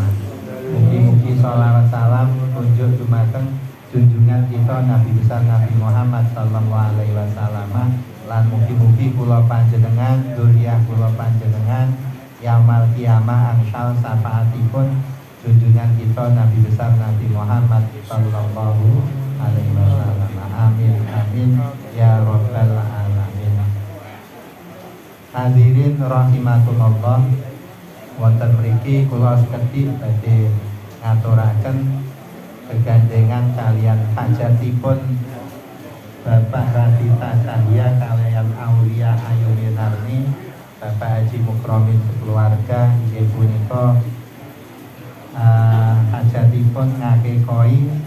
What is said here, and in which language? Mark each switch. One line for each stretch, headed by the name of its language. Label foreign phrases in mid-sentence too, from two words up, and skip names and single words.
Javanese: Mugi-mugi shalawat salam tunjuk dumateng
Indonesian: junjungan kita Nabi besar
Javanese: Nabi Muhammad
Arabic: صلى الله عليه وسلم.
Javanese: Lan mugi-mugi kula panjenengan dzurriyyah kula panjenengan
Arabic: يوم القيامة
Javanese: angsal syafaatipun
Indonesian: junjungan kita Nabi besar
Javanese: Nabi Muhammad
Arabic: صلى الله عليه وسلم. آمين آمين يا رب العالمين. حاضرين رحمكم الله,
Javanese: wonten mriki kula sekedhik badhe ngaturaken kegandengan kalian hajatipun Bapak Radita Cahya kalian Aulia Ayu Minarni, Bapak Haji Mukromin sekeluarga inggih punika hajatipun ngakekoi